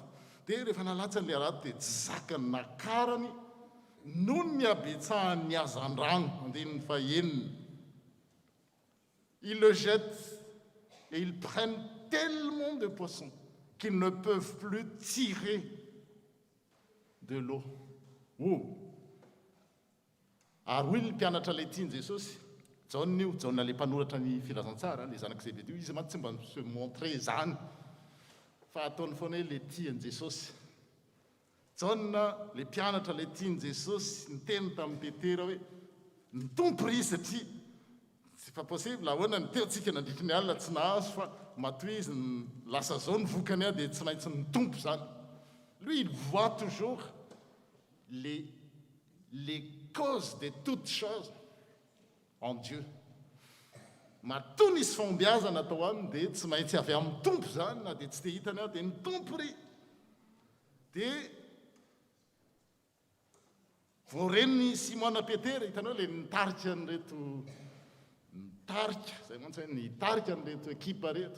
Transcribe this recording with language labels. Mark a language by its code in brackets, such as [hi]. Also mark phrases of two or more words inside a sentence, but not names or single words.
[mg] Dia rehefa nalatsan'le arato dia tsy zakany nakarany noho ny abetsahan'ny hazan-drano andinin'ny fahaenina. [fr] Ils le jettent et ils prennent tellement de poissons qu'ils ne peuvent plus tirer de l'eau. [mg] Ary hoy ny mpianatra le tiany Jesosy, Jaona io, Jaona le mpanoratra ny filazantsara, le zanak'i Zebedeo, izy mantsy tsy mba [fr] se montrer [mg] izany. Fa ataony foana hoe le tiany Jesosy. Jaona le mpianatra le tiany Jesosy niteny tamin'ny Petera hoe ny tompo ry satria [fr] c'est pas possible [mg] ahoana ny teotsika nandritry ny alina tsy nahazo fa matoy izy lasa zao ny vokany dia tsy maintsy ny tompo zany. [fr] Lui il voit toujours les causes de toutes choses en Dieu. [mg] Matoa nisy fombiazana atao aminy dia tsy maintsy avy amin'ny tompo zany na dia tsy te hitany aho dia ny tompo ry. Dia voareniny Simona Petera, hitanao le nitarika an'ireto nitarika, zay mantsy hoe nitarika an'ireto ekipa reto.